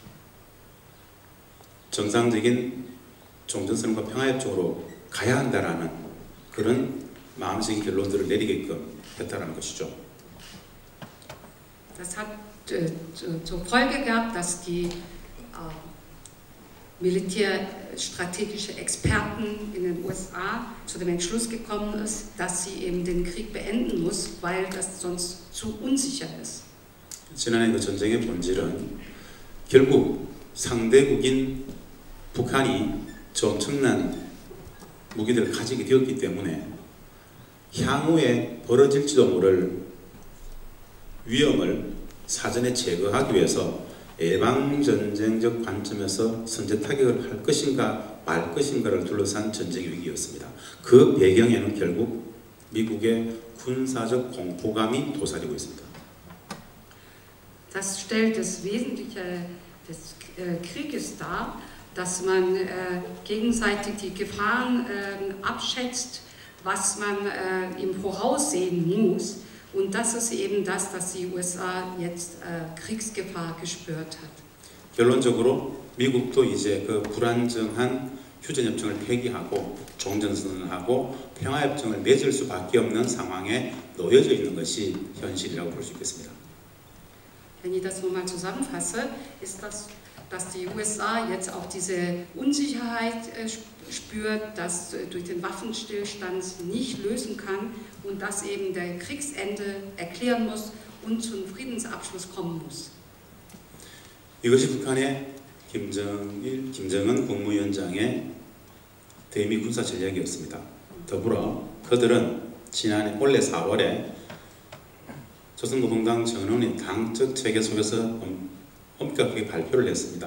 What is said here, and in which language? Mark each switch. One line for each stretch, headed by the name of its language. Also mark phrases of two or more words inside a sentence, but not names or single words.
Korean: 정상적인 종전선언과 평화협정으로 가야 한다라는 그런 마음적인 결론들을 내리게끔 했다라는 것이죠.
German: Das hat zur Folge gehabt, dass die militärstrategische Experten in den USA zu dem Entschluss gekommen ist, dass sie eben den Krieg beenden muss, weil das sonst zu unsicher ist.
Korean: 지난해 그 전쟁의 본질은 결국 상대국인 북한이 저 엄청난 무기들을 가지게 되었기 때문에 향후에 벌어질지도 모를 위험을 사전에 제거하기 위해서 예방전쟁적 관점에서 선제 타격을 할 것인가 말 것인가를 둘러싼 전쟁 위기였습니다. 그 배경에는 결국 미국의 군사적 공포감이 도사리고 있습니다.
German: Das stellt das Wesentliche des Krieges dar, dass man gegenseitig die Gefahren abschätzt, was man im Voraus sehen muss. Und das ist eben das, dass die USA jetzt Kriegsgefahr gespürt hat.
Korean: 결론적으로 미국도 이제 그 불안정한 휴전협정을 폐기하고 종전선언을 하고 평화협정을 맺을 수밖에 없는 상황에 놓여져 있는 것이 현실이라고 볼 수 있겠습니다.
German: Wenn ich das nochmal zusammenfasse, ist das, dass die USA jetzt auch diese Unsicherheit spürt, dass durch den Waffenstillstand nicht lösen kann und dass eben der Kriegsende erklären muss und zum Friedensabschluss kommen muss.
Korean: 이것이 북한의 김정은 국무위원장의 대미 군사 전략이었습니다. 더불어 그들은 올해 4월에 조선노동당 전원의 당적 체계 속에서 엄격하게 발표를 했습니다.